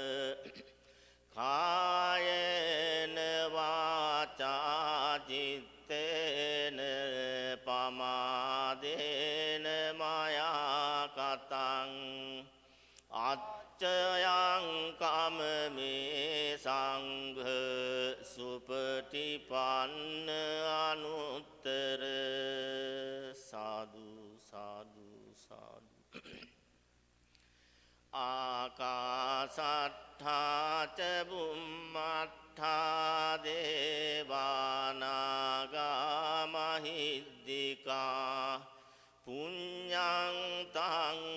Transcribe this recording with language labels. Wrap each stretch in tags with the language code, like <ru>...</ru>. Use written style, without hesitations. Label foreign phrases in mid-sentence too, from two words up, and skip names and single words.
<pi>කායේන වාචා චිත්තේන පමාදේන මයා කතං අච්චයං කමමේ සංඝ සුපටිපන්න අනුත්තර සාදු සාදු සාදු ආකාසට්ඨා ච බුම්මට්ඨා දේවානාගා මහිද්దికා පුඤ්ඤං තං</pi>